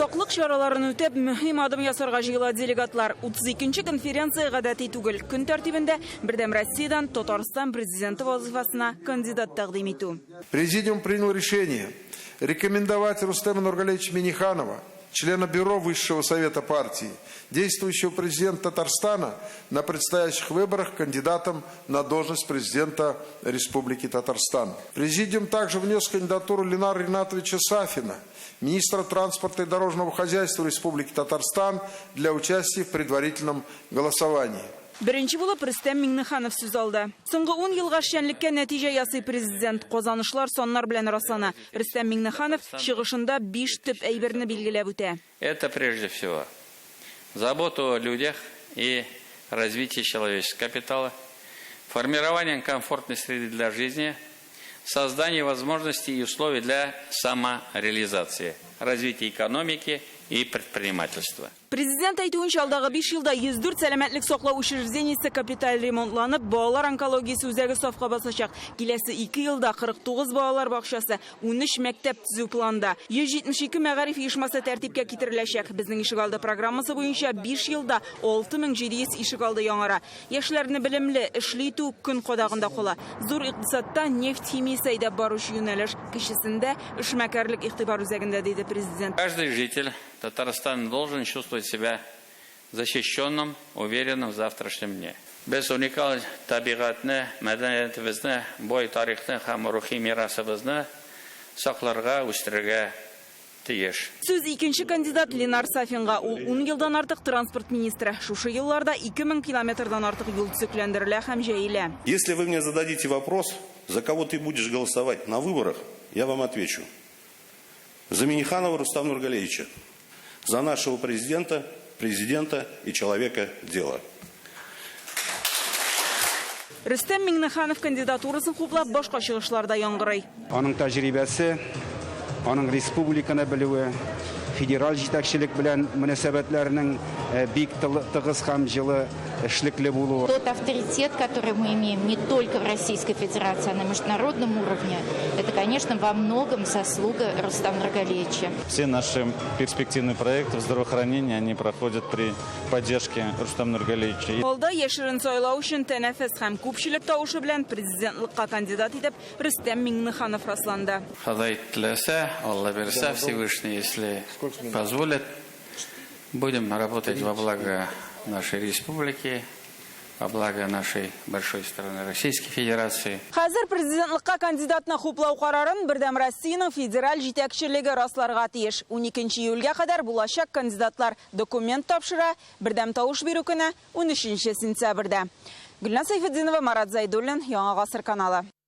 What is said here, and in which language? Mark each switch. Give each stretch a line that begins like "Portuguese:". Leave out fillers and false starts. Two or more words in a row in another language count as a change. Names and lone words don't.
Tatar: чараларын үтеп, мөһим адым ясарга җыела делегатлар. 32-нче конференция гадәти түгел. Көн тәртибендә Бердәм Россиядан Татарстан Президенты вазифасына кандидат тәкъдим итү.
Russian: Президиум принял решение рекомендовать Рөстәма Миңнеханова, члена Бюро Высшего Совета партии, действующего президента Татарстана, на предстоящих выборах кандидатом на должность президента Республики Татарстан. Президиум также внес кандидатуру Ленара Ринатовича Сафина, министра транспорта и дорожного хозяйства Республики Татарстан, для участия в предварительном голосовании.
Tatar: Беренче булып Рөстәм Миңнеханов сүз алды. Соңгы 10 елга эшчәнлеккә нәтиҗә ясый президент. Казанышлар соннар белән раслана. Рөстәм Миңнеханов чыгышында 5 төп әйберне билгеләп үтә.
Russian: Это прежде всего забота о людях и развитие человеческого капитала, формирование комфортной среды для жизни, создание возможностей и условий для самореализации, развития экономики и предпринимательства.
Tatar: Президент әйтүенчә, алдагы 5 елда 104 сәламәтлек саклау учреждениесе капиталь ремонтланып, балалар онкологиясе үзәге сафка басачак. Киләсе 2 елда 49 балалар бакчасы, 13 мәктәп төзү планда, 172 мәгариф оешмасы тәртипкә китереләчәк. Безнең ишегалды программасы буенча 5 елда 6700 ишегалды яңара. Яшьләрне белемле, эшли итү көн кадагында кала. Зур икътисадта нефть химиясе әйдәп баручы юнәлеш кешесендә эшмәкәрлек игътибар үзәгендә, диде президент.
Russian: Каждый житель Татарстана должен чувствовать себя защищенным, уверенным в завтрашнем дне.
Tatar: Без уникаль табигатны, мәдәниятебезне, бой тарихны һәм рухи мирасыбызны сакларга, үстерергә тиеш. Сүз икенче кандидат Ленар Сафинга. Ул 10 елдан артык транспорт министры. Шушы елларда 2000 километрдан артык юл төзекләндерелә һәм җәелә.
Russian: Если вы мне зададите вопрос, за кого ты будешь голосовать на выборах, я вам отвечу. За Миңнеханова Рустама Нургалевича. За нашего президента и человека дела.
Tatar: Рөстәм Миңнеханов кандидатурасын хуплап башка чыгышларда яңгырый. Аның тәҗрибәсе, аның республиканы белүе, федераль җитәкчелек белән мөнәсәбәтләренең бик тыгыз һәм җылы эшлекле булуы.
Russian: Тот авторитет, который мы имеем не только в Российской Федерации, а на международном уровне, это, конечно, во многом заслуга Рустама Нургалевича. Все наши перспективные проекты в здравоохранении, они проходят при поддержке Рустама Нургалевича.
Tatar: Алда яшерен сайлау өчен тәнәфес һәм күпчелек тавышы белән президентлыкка кандидат итеп Рөстәм Миңнеханов расланды. Ходай теләсә, Алла бирсә,
Russian: Всевышний, если позволит, будем работать во благо нашей республики, во благо нашей большой страны Российской Федерации.
Tatar: Хәзер президентлыкка кандидатны хуплау карарын Бердәм Россияның федераль җитәкчелеге расларга тиеш. 12 июльгә кадәр булачак кандидатлар документ тапшыра. Бердәм тавыш бирү көне 13 сентябрьдә. Гөлназ Сәйфетдинова, Яңа Гасыр каналы.